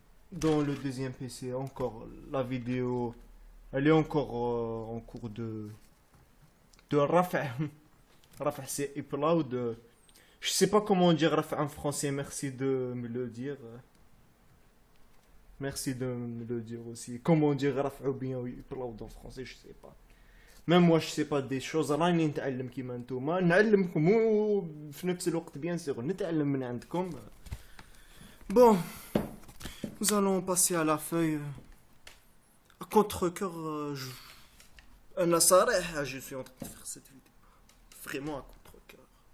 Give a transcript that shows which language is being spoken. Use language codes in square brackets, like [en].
[fr] Dans le deuxième PC, encore la vidéo, elle est encore en cours de Rafa. Rafa, c'est upload. Je sais pas comment dire Rafa en français, merci de me le dire. Merci de me le dire aussi. Comment dire Rafa ou bien upload en français, je sais pas. Même moi, je sais pas des choses. [ar] راني نتعلم كيما نتوما نعلمكم وفي نفس الوقت [fr] bien sûr [ar] نتعلم من عندكم. [fr] Bon. Nous allons passer à la feuille à contre-cœur. Je suis en train de faire cette vidéo vraiment à contre-cœur.